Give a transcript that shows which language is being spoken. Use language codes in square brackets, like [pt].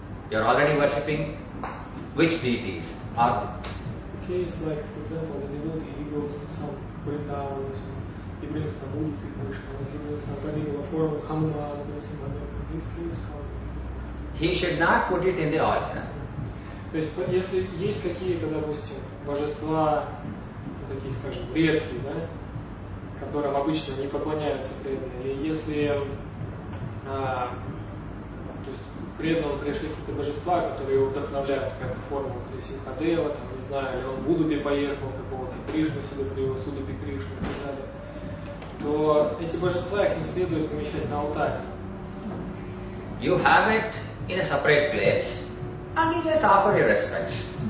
[en] You are already worshipping which deities are they? the case like, for example, the devotee, he goes to some Vrindavan, he brings some Udupi Krishna, he brings some particular form of Hanuman, brings some other. In this case, how? He should not put it in the altar. [ru] То есть, если есть какие-то, допустим, божества, такие, скажем, редкие, да, которым обычно не поклоняются преданные, и если то есть преданному пришли какие-то божества, которые его вдохновляют, какая-то форма Нарисимха-Дева, там, не знаю, или он в Удупе поехал, какого-то Кришну себе привез, Удупе Кришну и так далее, то эти божества, их не следует помещать на алтарь. [en] You have it in a separate place and you just offer your respects.